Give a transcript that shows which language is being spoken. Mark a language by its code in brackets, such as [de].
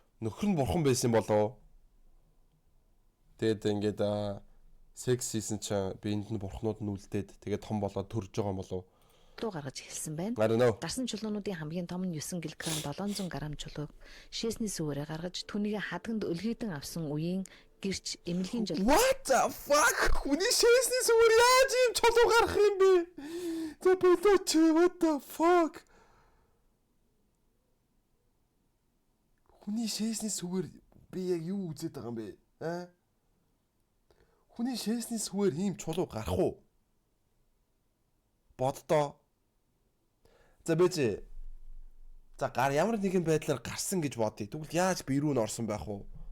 [mn] нөхөр нь бурхан байсан болоо. Тэгээд ингээд секс хийсэн чинь биенд нь бурхнууд нь үлдээд тэгээд том болоод төрж байгаа юм болов. гаргаж эхэлсэн байна. Гарсан чулуунуудын хамгийн том нь 9 кг 700 г чулууг шээсний сүвээрээ гаргаж түүнийг хадганд өлгийдэн авсан үеийн гэрч эмнэлгийн жол. [en] What the fuck? [mn] Хүний шээсний сүвээр яаж юм чулуу гарах юм бэ? За болооч [en] what the fuck? [mn] Хүний шээсний сүвээр би яг юу үзээд байгаа юм бэ? Хүний шээсний сүвээр ийм чулуу гарах уу? Боддоо. За бэж. За ямар нэгэн байдлаар гарсан гэж бодъё. Тэгвэл яаж би рүү н орсон байх вэ?